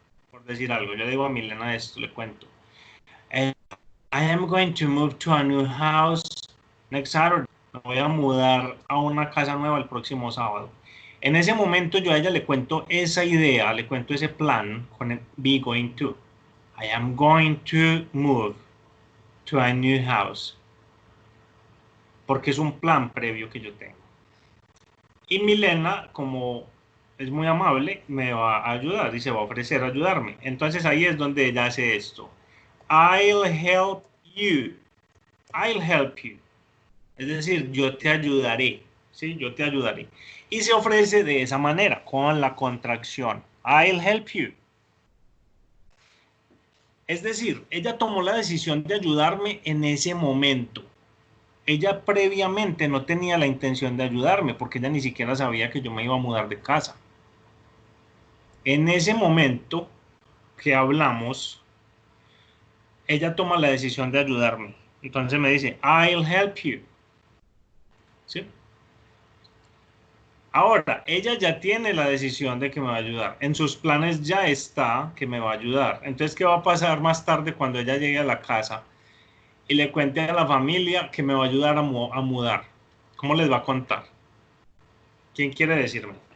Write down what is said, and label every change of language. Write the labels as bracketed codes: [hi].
[es] Por decir algo, yo le digo a Milena esto, le cuento. [en] I am going to move to a new house next Saturday. [es] Me voy a mudar a una casa nueva el próximo sábado. En ese momento yo a ella le cuento esa idea, le cuento ese plan con el be going to. [en] I am going to move to a new house. [es] Porque es un plan previo que yo tengo. Y Milena, como es muy amable, me va a ayudar y se va a ofrecer a ayudarme. Entonces ahí es donde ella hace esto. [en] I'll help you. I'll help you. [es] Es decir, yo te ayudaré. ¿Sí? Yo te ayudaré. Y se ofrece de esa manera, con la contracción. [en] I'll help you. [es] Es decir, ella tomó la decisión de ayudarme en ese momento. Ella previamente no tenía la intención de ayudarme porque ella ni siquiera sabía que yo me iba a mudar de casa. En ese momento que hablamos, ella toma la decisión de ayudarme. Entonces me dice, [en] I'll help you. [es] ¿Sí? Ahora, ella ya tiene la decisión de que me va a ayudar. En sus planes ya está que me va a ayudar. Entonces, ¿qué va a pasar más tarde cuando ella llegue a la casa y le cuente a la familia que me va a ayudar a mudar? ¿Cómo les va a contar? ¿Quién quiere decirme?